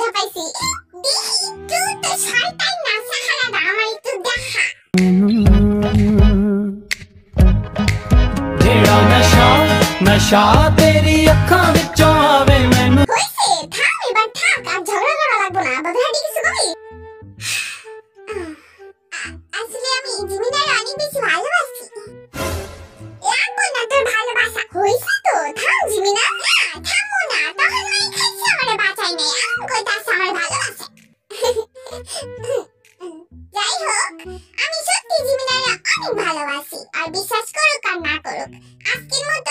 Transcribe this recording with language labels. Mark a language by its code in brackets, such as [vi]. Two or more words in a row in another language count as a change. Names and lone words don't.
[bn] করতেছি। দেখি তুই তো শয়তান না সাহারা আমার একটু দেখা। [pa] ਜਿਹੜਾ ਨਸ਼ਾ ਤੇਰੀ ਅੱਖਾਂ ਵਿੱਚੋਂ ਆਵੇ ਮੈਨੂੰ [bn] হইছে থাম এবার থাক আর ঝগড়া করা লাগবে না বদহাটি কিছু কবি আসলে আমি জিমিনারে অনেক বেশি ভালোবাসি লাগবে না তোর ভালোবাসা হইছে তো থাম জিমিনা থামো না তখন মাই খাইছে আমারে বাঁচাই নাই এখন কইতাছ আমার ভালোবাসা যাই হোক আমি সত্যি জিমিনারে অনেক ভালোবাসি আর বিশ্বাস করুক আর না করুক আজকে